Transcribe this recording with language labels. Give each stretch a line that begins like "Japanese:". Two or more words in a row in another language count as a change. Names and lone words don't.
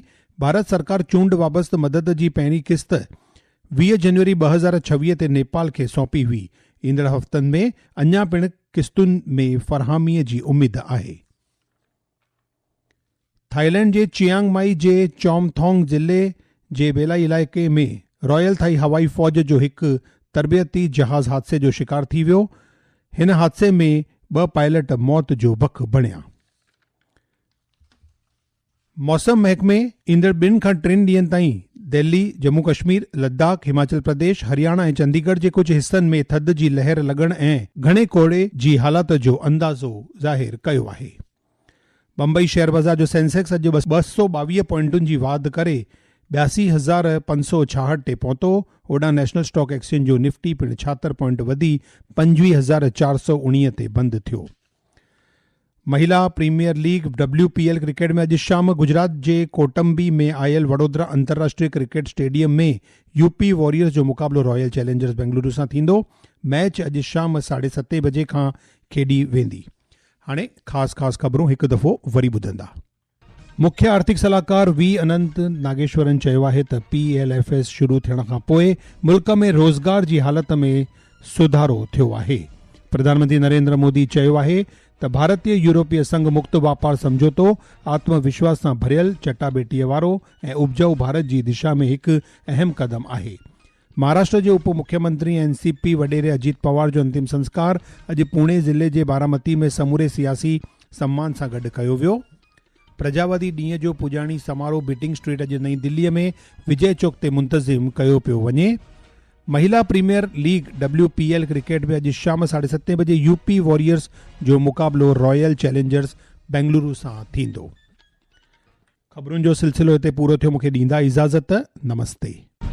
Sindhi: भारत सरकार चूंड वाबस्तु मदद जी पहिरीं क़िस्त 20 जनवरी 2026 ते नेपाल खे सौंपी हुई। ईंदड़ हफ़्तनि में अञा पिणु क़िस्तुनि में फ़रहामीअ जी उमेद आहे। थाईलैंड जे चियांग माई जे चोमथोंग ज़िले जे बेलाई इलाइक़े में रॉयल थाई हवाई फ़ौज जो हिकु तरबियती जहाज़ हादसे जो शिकार थी वियो। हिन हादसे में 2 पायलट मौत जो भख बणिया। मौसम महकमे ईंदड़ 2 खां 3 ॾींहनि ताईं दिल्ली, जम्मू कश्मीर, लद्दाख, हिमाचल प्रदेश, हरियाणा ऐं चंडीगढ़ जे कुझु हिस्सनि में थधि जी लहर लॻण ऐं घणे कोड़े जी हालत जो अंदाज़ो ज़ाहिर कयो आहे। बम्बई शेयर बाज़ार जो सेंसेक्स अॼु 222 पॉइंटुनि जी वाधि करे 82,566 ते पहुतो। होॾां नेशनल स्टॉक एक्सचेंज जो निफ्टी पिणु 76 पॉइंट वधी 25,419 ते बंदि थियो। महिला प्रीमियर लीग WPL क्रिकेट में अॼु शाम गुजरात जे कोटंबी में आयल वडोदरा अंतर्राष्ट्रीय क्रिकेट स्टेडियम में UP वॉरियर्स जो मुक़ाबलो रॉयल चैलेंजर्स बेंगलुरु सां थींदो। मैच अॼु शाम 7:30 बजे खां खेॾी वेंदी। हाणे ख़ासि ख़बरूं हिकु दफ़ो वरी ॿुधंदा। मुख्य आर्थिक सलाहकार V अनंत नागेश्वरन चयो आहे त PLFS शुरू थियण खां पोइ मुल्क में रोज़गार जी हालत में सुधारो थियो आहे। प्रधानमंत्री नरेंद्र मोदी चयो आहे त भारतीय यूरोपीय संघ मुक्त वापार समझौतो आत्मविश्वास सां भरियल, चटाभेटीअ वारो ऐं उपजाऊ भारत जी दिशा में हिकु अहम क़दम आहे। महाराष्ट्र जे उप मुख्यमंत्री NCP वडेरे अजीत पवार जो अंतिम संस्कार अॼु पुणे ज़िले जे बारामती में समूरे सियासी सम्मान सां गॾु कयो वियो। प्रजावादी ॾींहं जो पुॼाणी समारोह बीटिंग स्ट्रीट अॼु नई दिल्लीअ में विजय चौक ते मुंतज़िम कयो पियो वञे। महिला प्रीमियर लीग WPL क्रिकेट में अॼु शाम 7:30 बजे UP वॉरियर्स जो मुक़ाबलो रॉयल चैलेंजर्स बेंगलुरु सां थींदो। ख़बरुनि जो सिलसिलो हिते पूरो थियो। मूंखे ॾींदा इजाज़त। नमस्ते।